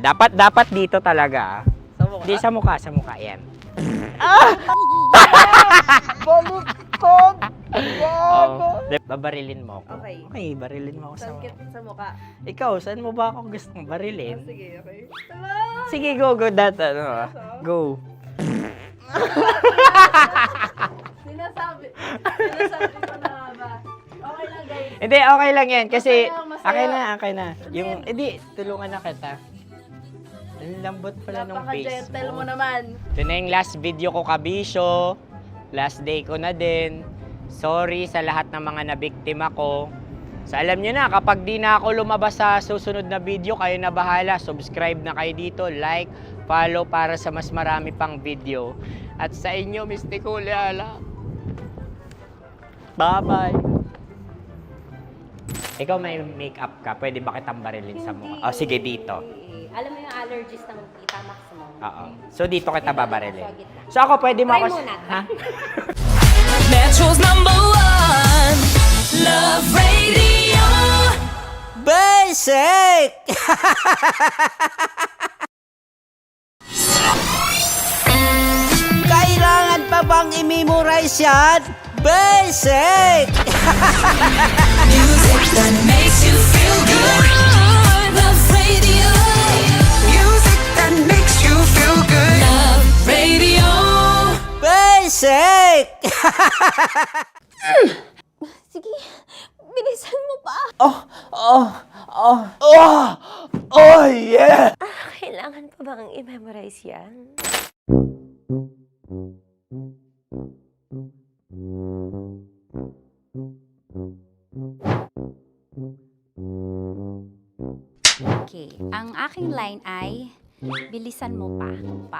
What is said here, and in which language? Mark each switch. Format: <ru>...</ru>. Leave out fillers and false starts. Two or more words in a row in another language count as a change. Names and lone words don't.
<tl>Dapat dito talaga. Sa mukha? Hindi, sa muka. Yan. Baluktot! Oh, babarilin mo ako. Okay. Okay, barilin mo ako sa Sakit sa mukha. Ikaw, saan mo ba ako gustong barilin? Sige, okay. Sige,</tl> <en>go. That, go.</en> <tl>Sinasabi ko na ba? Okay lang, guys. Hindi, okay lang yan. Kasi, Masaya. okay na. Yung, hindi, tulungan na kita. Ang lambot pala nung face Napaka-gentle mo mo. naman. Ito na yung</tl> <en>last video</en> <tl>ko, kabisyo.</tl> <en>Last day</en> <tl>ko na din. Sorry sa lahat ng mga nabiktima ko. So alam nyo na, kapag di na ako lumabas sa susunod na video, kayo na bahala. Subscribe na kayo dito,</tl> <en>like, follow</en> <tl>para sa mas marami pang video. At sa inyo, Mistiko Leala.</tl> <en>Bye-bye.</en> <tl>Ikaw may makeup ka, pwede ba kitang barilin sa mukha? O sige, dito. Alam mo yung allergies ng Tita Max mo? Oo. So dito kita babarilin. So ako, pwede mo Try ako... muna. Ha?</tl> <en>Metro's #1 Love Radio. Basic!</en> <tl>Kailangan pa bang i-memorize yan?</tl> <en>Basic! Music that makes you feel good. Love Radio. Music that makes you feel good. Love Radio. Basic!</en> <tl>Sige, bilisan mo pa.</tl> <en>Oh, yeah!</en> <tl>Kailangan pa bang i-memorize yan? Okay, ang aking line ay, bilisan mo pa.</tl>